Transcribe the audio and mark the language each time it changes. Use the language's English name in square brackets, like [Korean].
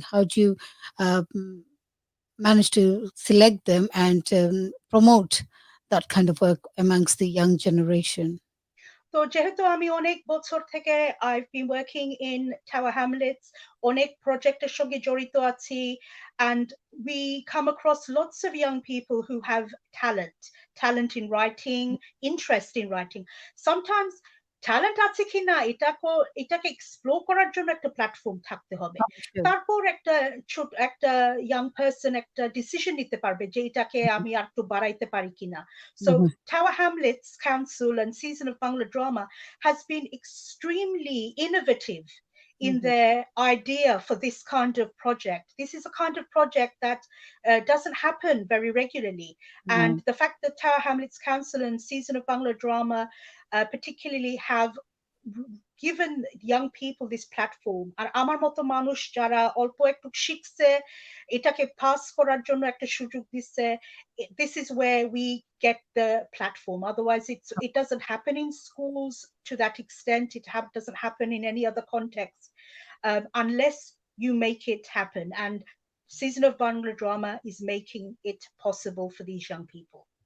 [English] How do you manage to select them and promote that kind of work amongst the young generation? [Bangla] তো যেহেতু আমি অনেক বছর থেকে [English] I've been working in Tower Hamlets [Bangla] অনেক প্রজেক্টের সঙ্গে জড়িত আছি [English] and we come across lots of young people who have talent in writing, interest in writing. [Bangla] Sometimes talent আছে কিনা এটাকে এক্সপ্লোর করার জন্য একটা প্ল্যাটফর্ম থাকতে হবে তারপর একটা ইয়াং পারসন একটা ডিসিশন নিতে পারবে যে এটাকে আমি আর একটু বাড়াইতে পারি কিনা [English] so Tower Hamlets Council and Season of Bangla Drama has been extremely innovative in their idea for this kind of project. This is a kind of project that doesn't happen very regularly. And the fact that Tower Hamlets Council and Season of Bangla Drama particularly have given young people this platform, [Bangla] আর আমার মতো মানুষ যারা অল্প একটু শিখছে, এটাকে pass করার জন্য একটা সুযোগ দিচ্ছে, [English] this is where we get the platform. Otherwise it doesn't happen in schools to that extent. It doesn't happen in any other context, unless you make it happen. And Season of Bangla Drama is making it possible for these young people.